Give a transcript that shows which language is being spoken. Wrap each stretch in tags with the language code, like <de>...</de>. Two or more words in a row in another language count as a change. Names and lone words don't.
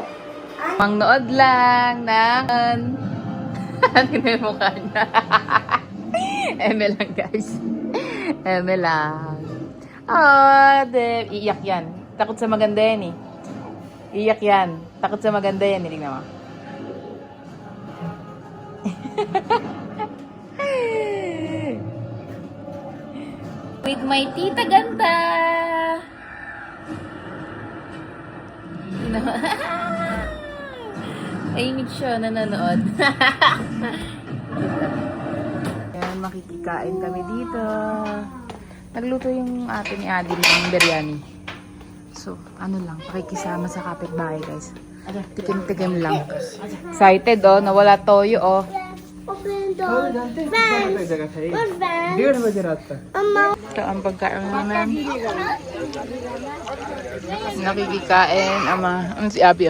<tl>Mangnood lang ng... Tingnan yung mukha niya. Eme lang, guys. Eme lang. Oh, iiyak yan. Takot sa maganda yan eh. Iiyak yan. Takot sa maganda yan. Tingnan mo.</tl> <en>With my</en> <tl>tita ganda. Tahimik siya, nanonood. Ayan, makikikain kami dito. Nagluto yung ate ni Adi ng biryani. So, ano lang, pakikisama sa kapitbahay, guys. Tikim-tikim lang. Excited, oh. Nawala toyo, oh.</tl> <en>Open door. Fans. Good fans.</en> <hi>1.5 बजे रात का</hi> <tl>Ito ang pagkain namin. Nakikikain ang mga... Ano si Abby, oh.</tl>